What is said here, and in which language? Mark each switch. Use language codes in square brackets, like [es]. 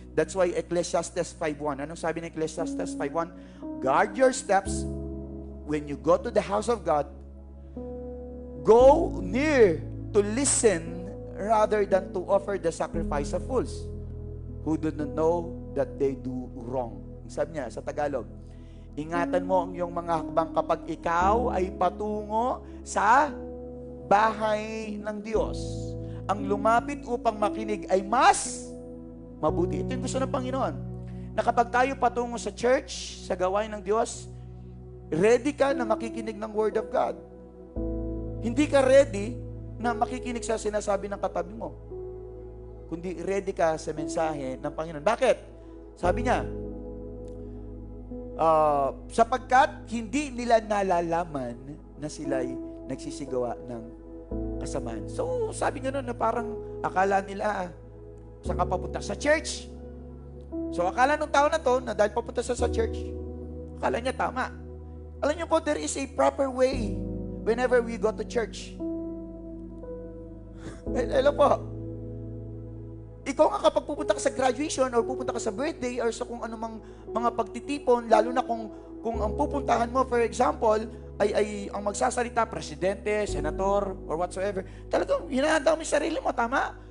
[en] That's why [tl] Ecclesiastes 5:1. Anong sabi ng Ecclesiastes 5:1? [en] Guard your steps when you go to the house of God. Go near to listen rather than to offer the sacrifice of fools who do not know that they do wrong. [tl] Sabi niya sa Tagalog, ingatan mo ang iyong mga hakbang kapag ikaw ay patungo sa bahay ng Diyos. Ang lumapit upang makinig ay mas mabuti. Ito yung gusto ng Panginoon. Na kapag tayo patungo sa church, sa gawain ng Diyos, ready ka na makikinig ng Word of God. Hindi ka ready na makikinig sa sinasabi ng katabi mo. Kundi ready ka sa mensahe ng Panginoon. Bakit? Sabi niya, sapagkat hindi nila nalalaman na sila'y nagsisigawa ng kasamaan. So, sabi nga nun na parang akala nila, saan ka papunta? Sa church. So, akala nung tao na to, na dahil papunta sa church, akala niya tama. Alam niyo po, [en] there is a proper way whenever we go to church. Hello po. [tl] Ikaw nga kapag pupunta ka sa graduation or pupunta ka sa birthday or sa kung anumang mga pagtitipon, lalo na kung ang pupuntahan mo, for example, ay ang magsasalita, presidente, senator, or whatsoever, talagang hinahanda mo yung sarili mo, tama?